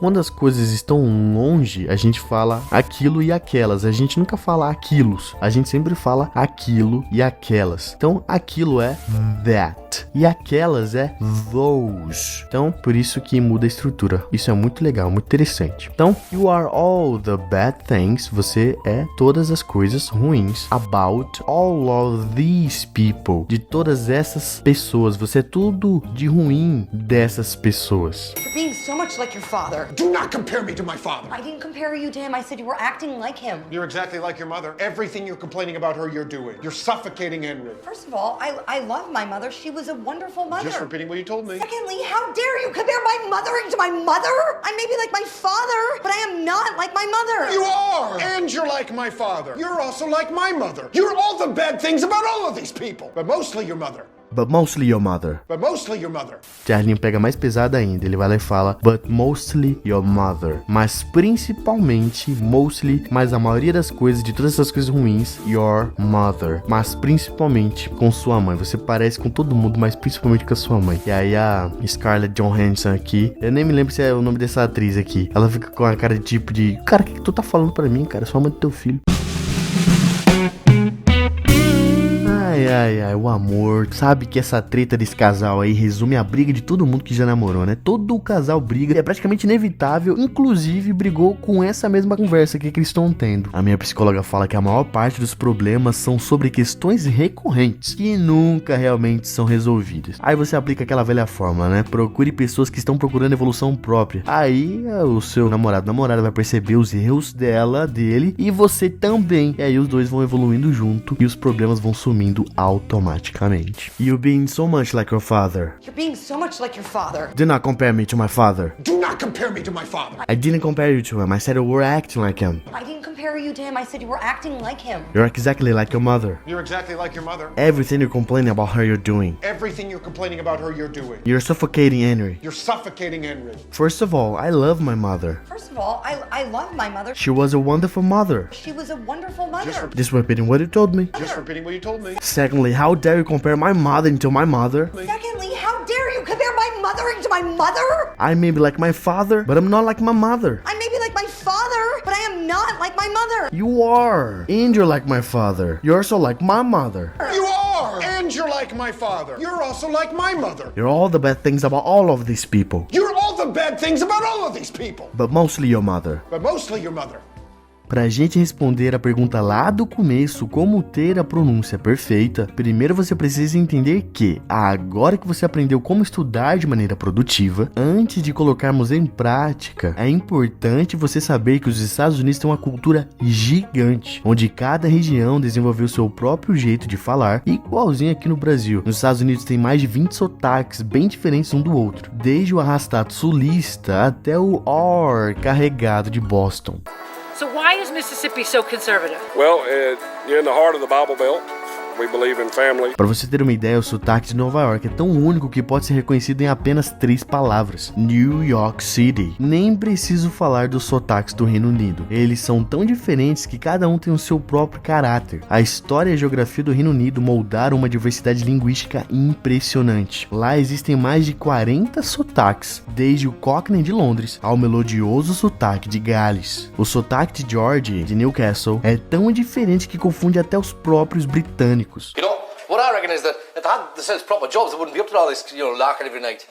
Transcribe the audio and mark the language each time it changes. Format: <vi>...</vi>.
<pt>Quando as coisas estão longe, a gente fala aquilo e aquelas, a gente nunca fala aquilos, a gente sempre fala aquilo e aquelas. Então, aquilo é that e aquelas é those. Então, por isso que muda a estrutura. Isso é muito legal, muito interessante. Então,</pt> <en>you are all the bad things.</en> <pt>Você é todas as coisas ruins.</pt> <en>About all of these people.</en> <pt>De todas essas pessoas. Você é tudo de ruim dessas pessoas.</pt> <en>You're being so much like your father. Do not compare me to my father. I didn't compare you to him. I said you were acting like him. You're exactly like your mother. Everything you're complaining about her, you're doing. You're suffocating Henry. First of all, I love my mother. She was a wonderful mother. Just repeating what you told me. Secondly, how dare you compare my mothering to my mother? I may be like my father, but I am not like my mother. You are! And you're like my father. You're also like my mother. You're all the bad things about all of these people. But mostly your mother. But mostly your mother. But mostly your mother.</en> <pt>Charlie pega mais pesado ainda, ele vai lá e fala</pt> <en>but mostly your mother.</en> <pt>Mas principalmente, mostly, mas a maioria das coisas, de todas essas coisas ruins,</pt> <en>your mother.</en> <pt>Mas principalmente com sua mãe. Você parece com todo mundo, mas principalmente com a sua mãe. E aí a Scarlett Johansson aqui, eu nem me lembro se é o nome dessa atriz aqui. Ela fica com a cara de tipo de, cara, o que tu tá falando pra mim, cara? Sua mãe do teu filho. Ai, o amor. Sabe que essa treta desse casal aí resume a briga de todo mundo que já namorou, né? Todo o casal briga, é praticamente inevitável, inclusive brigou com essa mesma conversa que eles estão tendo. A minha psicóloga fala que a maior parte dos problemas são sobre questões recorrentes, que nunca realmente são resolvidas. Aí você aplica aquela velha fórmula, né? Procure pessoas que estão procurando evolução própria. Aí o seu namorada vai perceber os erros dele, e você também. E aí os dois vão evoluindo junto, e os problemas vão sumindo automaticamente.</pt> <en>You being so much like your father. You're being so much like your father. Do not compare me to my father. Do not compare me to my father. I didn't compare you to him. I said you were acting like him. I didn't compare you to him. I said you were acting like him. You're exactly like your mother. You're exactly like your mother. Everything you're complaining about her, you're doing. Everything you're complaining about her, you're doing. You're suffocating Henry. You're suffocating Henry. First of all, I love my mother. First of all, I love my mother. She was a wonderful mother. She was a wonderful mother. Just repeating what you told me. Just repeating what you told me. Secondly, how dare you compare my mother to my mother? Secondly, how dare you compare my mothering to my mother? I may be like my father, but I'm not like my mother. I may be like my father, but I am not like my mother. You are. And you're like my father. You're also like my mother. You are! And you're like my father. You're also like my mother. You're all the bad things about all of these people. You're all the bad things about all of these people. But mostly your mother. But mostly your mother.</en> <pt>Pra gente responder a pergunta lá do começo, como ter a pronúncia perfeita, primeiro você precisa entender que, agora que você aprendeu como estudar de maneira produtiva, antes de colocarmos em prática, é importante você saber que os Estados Unidos têm uma cultura gigante, onde cada região desenvolveu seu próprio jeito de falar, igualzinho aqui no Brasil. Nos Estados Unidos tem mais de 20 sotaques bem diferentes um do outro, desde o arrastado sulista até o OR carregado de Boston.</pt> <en>So why is Mississippi so conservative? Well, you're in the heart of the Bible Belt. We believe in family.</en> <pt>Para você ter uma ideia, o sotaque de Nova York é tão único que pode ser reconhecido em apenas 3 palavras: New York City. Nem preciso falar dos sotaques do Reino Unido. Eles são tão diferentes que cada um tem o seu próprio caráter. A história e a geografia do Reino Unido moldaram uma diversidade linguística impressionante. Lá existem mais de 40 sotaques, desde o Cockney de Londres ao melodioso sotaque de Gales. O sotaque de George, de Newcastle, é tão diferente que confunde até os próprios britânicos.</pt> <en>You know, what what I reckon is that if they had themselves proper jobs, they wouldn't be up to all this, larking every night.</en>